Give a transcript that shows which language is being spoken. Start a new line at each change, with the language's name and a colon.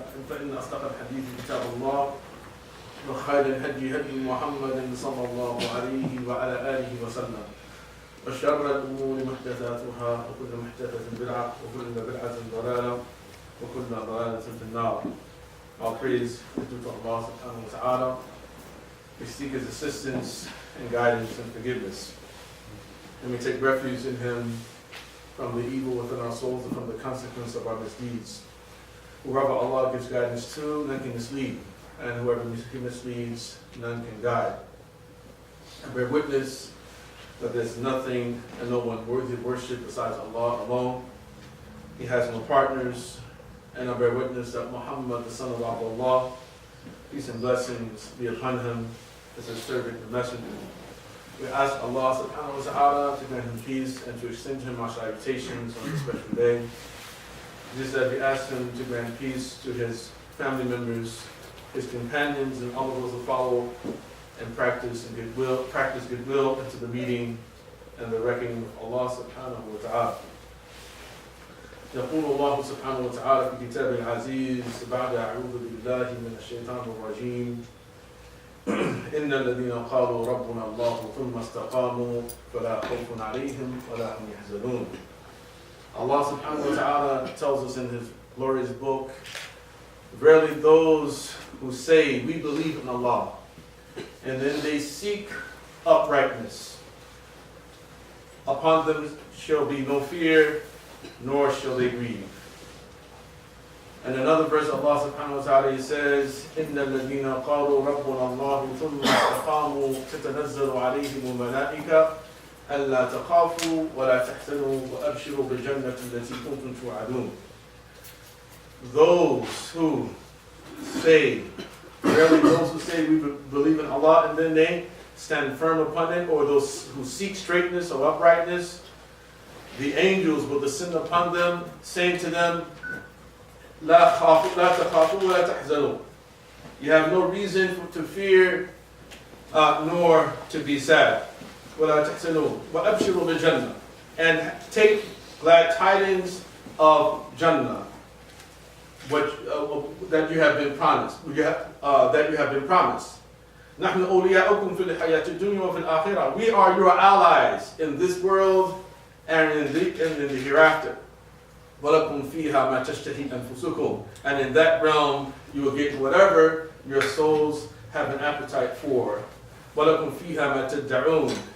Arabic: فإن أصدق الحديث كتاب الله وخير الهدي هدي محمد صلى الله عليه وعلى آله وسلم وشر الأمور محدثاتها وكل محدثة بدعة وكل بدعة ضلالة وكل ضلالة في النار.
English: All praise is due to Allah subhanahu wa ta'ala. We seek His assistance and guidance and forgiveness. And we take refuge in Him from the evil within our souls and from the consequence of our misdeeds. Whoever Allah gives guidance to, none can mislead. And whoever He misleads, none can guide. I bear witness that there's nothing and no one worthy of worship besides Allah alone. He has no partners. And I bear witness that Muhammad, the son of Abdullah, peace and blessings be upon him, as his servant and messenger. We ask Allah subhanahu wa ta'ala to grant him peace and to extend him our salutations on this special day. Just as we ask him to grant peace to his family members, his companions, and all of those who follow and practice goodwill into the meeting and the reckoning of Allah subhanahu wa ta'ala.
Arabic: يقول الله سبحانه وتعالى في كتابه العزيز بعد أعوذ بالله من الشيطان الرجيم إن الذين قالوا ربنا الله ثم استقاموا فلا خوف عليهم ولا هم يحزنون.
English: Allah subhanahu wa ta'ala tells us in His glorious book, verily those who say we believe in Allah and then they seek uprightness. Upon them shall be no fear, nor shall they grieve. And another verse, Allah subhanahu wa ta'ala says,
Arabic: إِنَّ الَّذِينَ قَالُوا رَبُّنَا اللَّهُ ثُمَّ اسْتَقَامُوا تَتَنَزَّلُ عَلَيْهِمُ الْمَلَائِكَةُ أَلَّا تَخَافُوا وَلَا تَحْزَنُوا وَأَبْشِرُوا بِالْجَنَّةِ الَّتِي كُنتُمْ تُوعَدُونَ.
English: Those who say, verily those who say we believe in Allah and then they stand firm upon it, or those who seek straightness or uprightness, the angels will descend upon them, saying to them,
Arabic: لا تخافوا ولا تحزنوا.
English: You have no reason to fear nor to be sad.
Arabic: ولا تحزنوا وأبشروا بالجنة.
English: And take glad tidings of Jannah, which that you have been promised. That you have been promised.
Arabic: نحن أولياؤكم في الحياة الدنيا وفي الآخرة.
English: We are your allies in this world and in the hereafter.
Arabic: وَلَكُمْ فِيهَا مَا تَشْتَهِي أَنفُسُكُمْ.
English: And in that realm, you will get whatever your souls have an appetite for.
Arabic: وَلَكُمْ فِيهَا مَا تَدَّعُونَ.